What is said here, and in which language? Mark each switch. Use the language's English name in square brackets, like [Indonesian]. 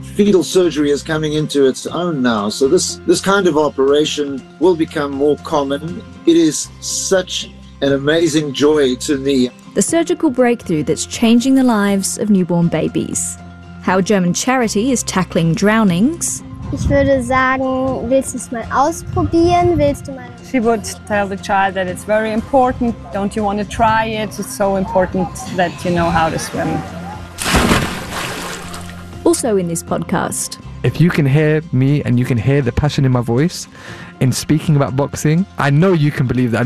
[English] Fetal surgery is coming into its own now, so this kind of operation will become more common. It is such an amazing joy to me. The surgical breakthrough that's changing the lives of newborn babies. How a German charity is tackling drownings. [German] Ich würde sagen, willst du es mal ausprobieren? Willst du mal? [English] She would tell the child that it's very important. Don't you want to try it? It's so important that you know how to swim. Also in this podcast. If you can hear me and you can hear the passion in my voice in speaking about boxing, I know you can believe that.